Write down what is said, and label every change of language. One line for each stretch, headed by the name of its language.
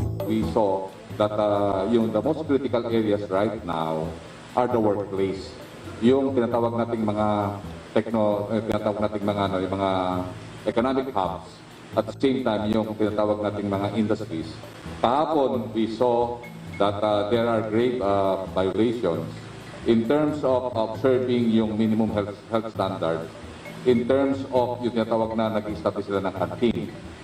English: We saw that the most critical areas right now are the workplace.
Filipino: Yung tinatawag nating mga yung mga economic hubs.
English: At the same time,
Filipino: yung tinatawag nating mga
English: industries. Kahapon, we saw that there are grave violations in terms of observing yung minimum health standards, in terms of
Filipino: yung tinatawag na nag-establish sila ng
English: canteen.